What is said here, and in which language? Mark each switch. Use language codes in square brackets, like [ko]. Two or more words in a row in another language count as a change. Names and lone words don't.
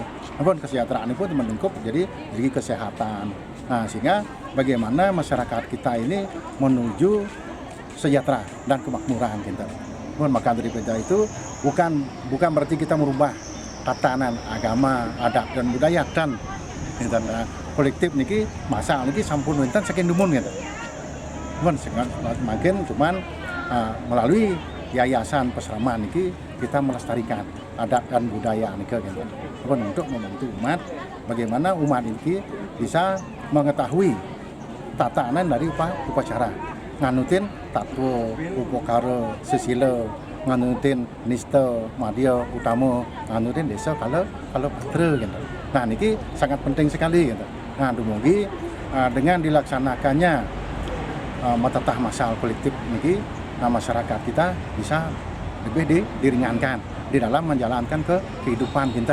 [id] Kesejahteraan itu melingkup jadi segi kesehatan. Nah, sehingga bagaimana masyarakat kita ini menuju sejahtera dan kemakmuran gitu. Maka dari itu bukan berarti kita merubah tatanan agama, adat dan budaya dan kolektif [ban] niki masa niki sampun wonten saking dumun [id] gitu. Makin cuman melalui yayasan Pasraman niki kita melestarikan adat dan budaya niki gitu. Untuk membantu umat bagaimana umat niki bisa mengetahui tatanan dari upacara. [ban] Nganutin tatwo, upokara, sesila, nganutin nista, madya, utama, nganutin desa kalau patra gitu. [id] Nah, niki sangat penting sekali gitu. Nah, dumugi dengan dilaksanakannya metatah massal kolektif niki, nah masyarakat kita bisa lebih diringankan di dalam menjalankan kehidupan kita.